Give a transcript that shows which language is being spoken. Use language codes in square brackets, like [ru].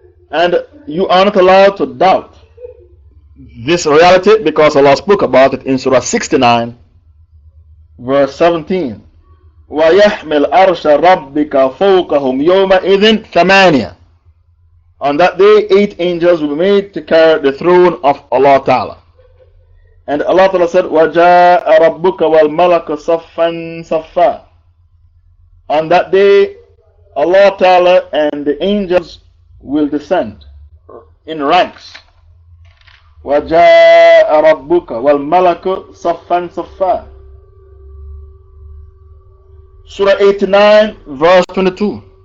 [en] And you are not allowed to doubt this reality because Allah spoke about it in Surah 69, verse 17. [ar] وَيَحْمِلْ أَرْشَ رَبِّكَ فَوْقَهُمْ يَوْمَئِذٍ ثَمَانِيَةٌ. [en] On that day, 8 angels will be made to carry the throne of Allah Ta'ala. And Allah Ta'ala said, [ar] وَجَاءَ رَبُّكَ وَالْمَلَكُ صَفًّا صَفًّا. [en] On that day, Allah Ta'ala and the angels will descend in ranks. [ar] وَجَاءَ رَبُّكَ وَالْمَلَكُ صَفًّا صَفًّا. [en] Surah 89, verse 22.